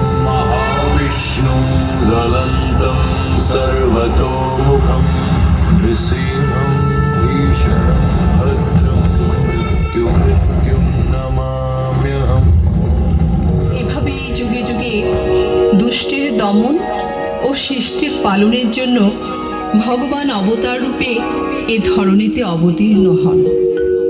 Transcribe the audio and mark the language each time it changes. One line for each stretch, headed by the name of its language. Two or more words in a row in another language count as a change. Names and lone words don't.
Sanskrit: महाविष्णुं ज्वलन्तं सर्वतोमुखं नृसिंहं भीषणं भद्रं मृत्युं नमाम्यहम्।
Bangla: এভাবেই যুগে যুগে দুষ্টের দমন ও সৃষ্টির পালনের জন্য ভগবান অবতার রূপে এ ধরণীতে অবতীর্ণ হন।